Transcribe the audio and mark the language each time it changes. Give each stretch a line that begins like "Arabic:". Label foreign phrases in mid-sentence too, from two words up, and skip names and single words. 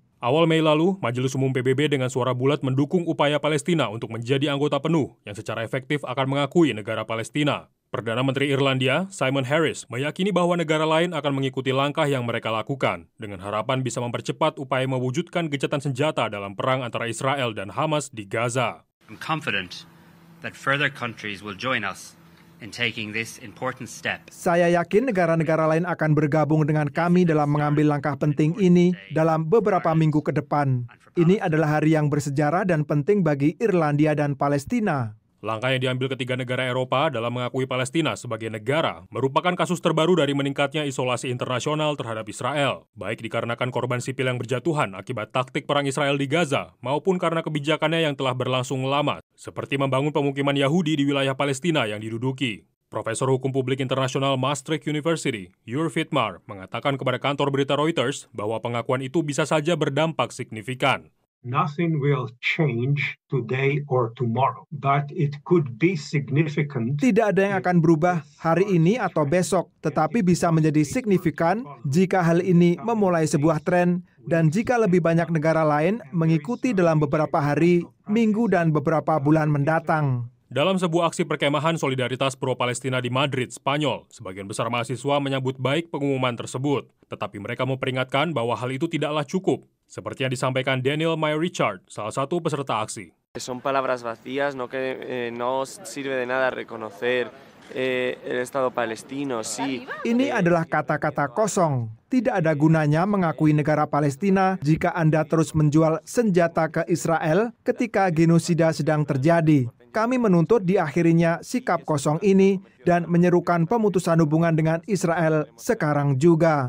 Indonesian: Awal Mei lalu, Majelis Umum PBB dengan suara bulat mendukung upaya Palestina untuk menjadi anggota penuh yang secara efektif akan mengakui negara Palestina. Perdana Menteri Irlandia, Simon Harris, meyakini bahwa negara lain akan mengikuti langkah yang mereka lakukan, dengan harapan bisa mempercepat upaya mewujudkan gencatan senjata dalam perang antara Israel dan Hamas di Gaza.
English: I'm confident that further countries will join us in taking this important step.
Indonesian: Saya yakin negara-negara lain akan bergabung dengan kami dalam mengambil langkah penting ini dalam beberapa minggu ke depan. Ini adalah hari yang bersejarah dan penting bagi Irlandia dan Palestina. Langkah yang diambil ketiga negara Eropa dalam mengakui Palestina sebagai negara merupakan kasus terbaru dari meningkatnya isolasi internasional terhadap Israel, baik dikarenakan korban sipil yang berjatuhan akibat taktik perang Israel di Gaza, maupun karena kebijakannya yang telah berlangsung lama, seperti membangun pemukiman Yahudi di wilayah Palestina yang diduduki. Profesor Hukum Publik Internasional Maastricht University, Jur Vidmar, mengatakan kepada kantor berita Reuters bahwa pengakuan itu bisa saja berdampak signifikan.
English: Nothing will change today or tomorrow, but it could be significant.
Indonesian: Tidak ada yang akan berubah hari ini atau besok, tetapi bisa menjadi signifikan jika hal ini memulai sebuah tren dan jika lebih banyak negara lain mengikuti dalam beberapa hari, minggu, dan beberapa bulan mendatang. Dalam sebuah aksi perkemahan solidaritas pro-Palestina di Madrid, Spanyol, sebagian besar mahasiswa menyambut baik pengumuman tersebut. Tetapi mereka memperingatkan bahwa hal itu tidaklah cukup. Seperti yang disampaikan Daniel Meyer Richard, salah satu peserta aksi.
Spanish: Son palabras vacías, no sirve de nada reconocer el Estado palestino. Sí.
Indonesian: Ini adalah kata-kata kosong. Tidak ada gunanya mengakui negara Palestina jika Anda terus menjual senjata ke Israel ketika genosida sedang terjadi. Kami menuntut diakhirinya sikap kosong ini dan menyerukan pemutusan hubungan dengan Israel sekarang juga.